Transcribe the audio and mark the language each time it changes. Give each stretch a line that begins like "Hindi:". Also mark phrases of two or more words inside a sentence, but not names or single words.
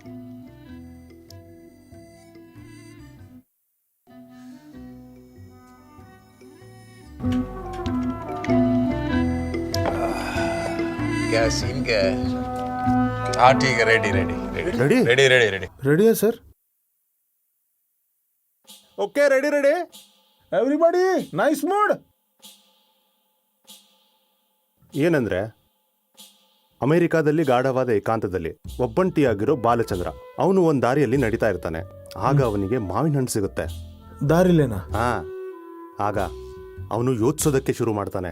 Hindi: क्या सीन क्या है? हाँ ठीक है, रेडी रेडी है सर.
English: okay, ready. everybody nice mood.
Kannada: ಏನಂದ್ರೆ, ಅಮೆರಿಕಾದಲ್ಲಿ ಗಾಢವಾದ ಏಕಾಂತದಲ್ಲಿ ಒಬ್ಬಂಟಿಯಾಗಿರೋ ಬಾಲಚಂದ್ರ ಅವನು ಒಂದ್ ದಾರಿಯಲ್ಲಿ ನಡೀತಾ ಇರ್ತಾನೆ. ಆಗ ಅವನಿಗೆ ಮಾವಿನ ಹಣ್ಣು ಸಿಗುತ್ತೆ. ದಾರಿಲೇನಾ? ಹಾ. ಆಗ ಅವನು ಯೋಚಿಸೋದಕ್ಕೆ ಶುರು ಮಾಡ್ತಾನೆ.